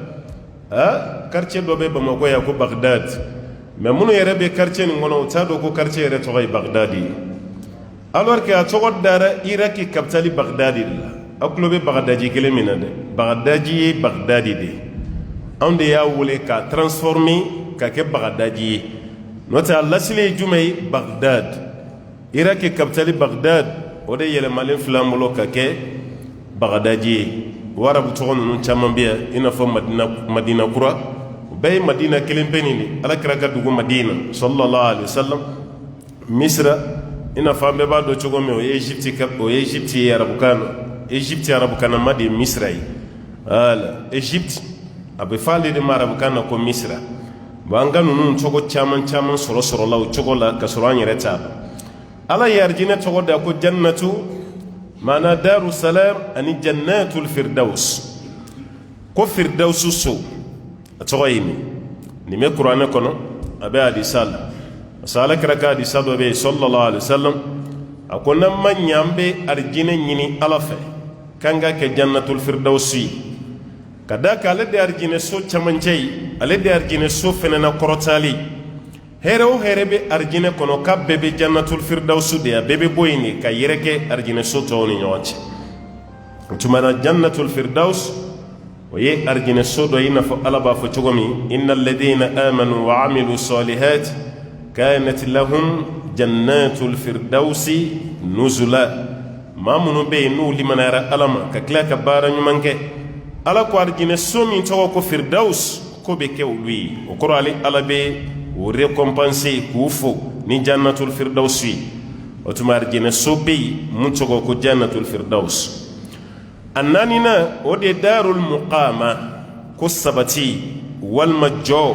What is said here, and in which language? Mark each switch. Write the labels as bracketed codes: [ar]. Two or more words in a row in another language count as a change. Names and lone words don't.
[bm] quartier dɔ bɛ Bamako yan ko Bagdad mais minnu yɛrɛ bɛ quartier nin kɔnɔ u t'a dɔn ko quartier yɛrɛ tɔgɔ ye Bagdad ye [fr] alors que [bm] a tɔgɔ dara Iraki capitale Bagdad de la aw tulo bɛ Bagdaji kelen min na dɛ Bagdaji ye Bagdadi de anw de y'a wele k'a transformer ka kɛ Bagdaji ye n'o tɛ a lasili ye jumɛn ye Bagdad Iraki capitale Bagdad o de yɛlɛmalen filɛ an bolo ka kɛ Bagdaji ye o arabu tɔgɔ ninnu caman bɛ yan i n'a fɔ Madina kura bɛɛ ye Madina kelen pe nin de alakira ka dugu Madina [ar] صلى الله عليه وسلم [bm] Misra i n'a fɔ an bɛɛ b'a dɔn cogo min o ye Égypte ye arabukan na Égypte arabukanama de ye Misra ye voilà Égypte a bɛ fɔ ale de ma arabukan na ko Misra bon an ka ninnu cogo caman sɔrɔla o cogo la ka sɔrɔ an yɛrɛ t'a dɔn ala ye arijinɛ tɔgɔ da ko jannatu maana Darussalam ani [ar] جنة الفردوس [bm] ko firdausu so a tɔgɔ ye nin bɛ kuranɛ kɔnɔ a bɛ hadisa la [fr] parce que [bm] ala kɛra ka hadisa dɔ bɛ yen [ar] صلى الله عليه وسلم [bm] a ko n'an ma ɲɛ an bɛ arijinɛ ɲini ala fɛ k'an ka kɛ [ar] جنة الفردوس [bm] ye ka da kan ale de ye arijinɛ so camancɛ ye ale de ye arijinɛ so fɛnɛ na kɔrɔtali hɛrɛ o hɛrɛ bɛ arijinɛ kɔnɔ k'a bɛɛ bɛ [ar] جنة الفردوس [bm] de ye a bɛɛ bɛ bɔ yen de ka yɛrɛkɛ arijinɛ so tɔw ni ɲɔgɔn cɛ o tuma na [ar] جنة الفردوس [bm] o ye arijinɛ so dɔ i n'a fɔ ala b'a fɔ cogo min [ar] إن الذين آمنوا و عملوا الصالحات كانت لهم جنات الفردوس نزلا [bm] maa minnu bɛ yen n'u limanayara ala ma ka tila ka baara ɲuman kɛ ala ko arijinɛ so min tɔgɔ ko firdaus ko bɛ kɛ olu ye o kɔrɔ ale ala bɛ o récompenser k'u fo ni [ar] جنة الفردوس [bm] ye o tuma arijinɛ so bɛ yen mun tɔgɔ ko [ar] جنة الفردوس [bm] a naanina o de [ar] دار المقامة [bm] ko sabati walima jɔ